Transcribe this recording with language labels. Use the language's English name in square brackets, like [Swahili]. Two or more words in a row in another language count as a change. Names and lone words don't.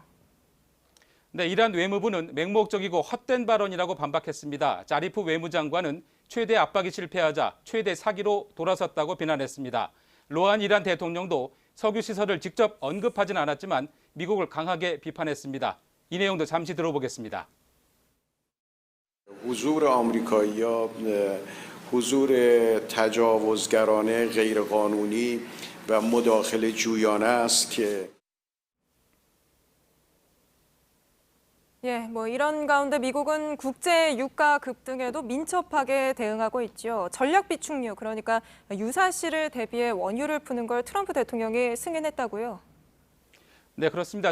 [Korean] 네, 이란 외무부는 맹목적이고 헛된 발언이라고 반박했습니다. 자리프 외무장관은 최대 압박이 실패하자 최대 사기로 돌아섰다고 비난했습니다. 로한 이란 대통령도 석유 시설을 직접 언급하진 않았지만 미국을 강하게 비판했습니다. 이 내용도 잠시 들어보겠습니다. [Persian] حضور آمریکایی‌ها حضور تجاوزگرانه غیرقانونی و مداخله جویانه است که [Korean] 예, 이런 가운데 미국은 국제 유가 급등에도 민첩하게 대응하고 있죠. 전략 비축류, 그러니까 유사시를 대비해 원유를 푸는 걸 트럼프 대통령이 승인했다고요. 네, 그렇습니다.